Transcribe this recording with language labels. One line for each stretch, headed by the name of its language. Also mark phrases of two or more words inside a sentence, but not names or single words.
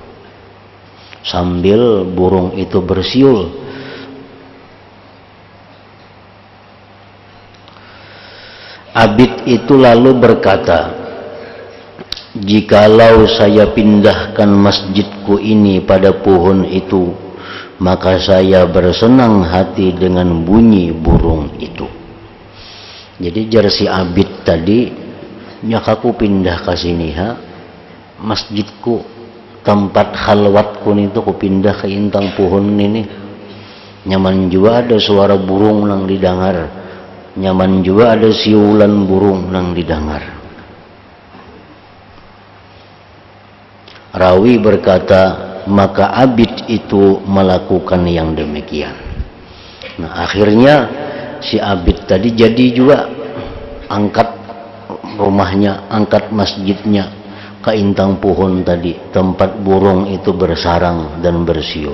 Indonesian: Sambil burung itu bersiul, abid itu lalu berkata, jikalau saya pindahkan masjidku ini pada pohon itu, maka saya bersenang hati dengan bunyi burung itu.
Banjar: Jadi jar si abid tadi, nyakaku pindah ke sini ha, masjidku, tempat khalwatku itu ku pindah ke intang pohon ini. Nyaman juga ada suara burung nang didengar, nyaman juga ada siulan burung nang didengar.
Indonesian: Rawi berkata, maka abid itu melakukan yang demikian.
Banjar: Nah, akhirnya si abid tadi jadi juga angkat rumahnya, angkat masjidnya ke intang pohon tadi, tempat burung itu bersarang dan bersiul.